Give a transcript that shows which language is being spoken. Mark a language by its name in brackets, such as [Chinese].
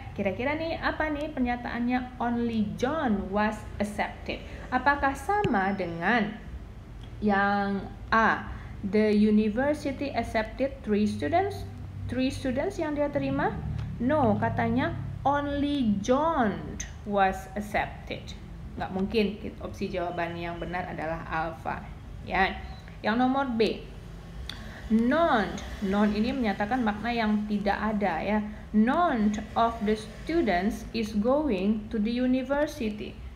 [Indonesian] Kira-kira nih apa nih pernyataannya [English] only John was accepted? [Indonesian] Apakah sama dengan yang A, [English] the university accepted 3 students? [Indonesian] 3 students yang dia terima? [English] No, [Indonesian] katanya [English] only John was accepted. [Indonesian] Nggak mungkin, opsi jawaban yang benar adalah alpha. Ya. Yang nomor B. None. None ini menyatakan makna yang tidak ada ya. [English] None of the students is going to the university.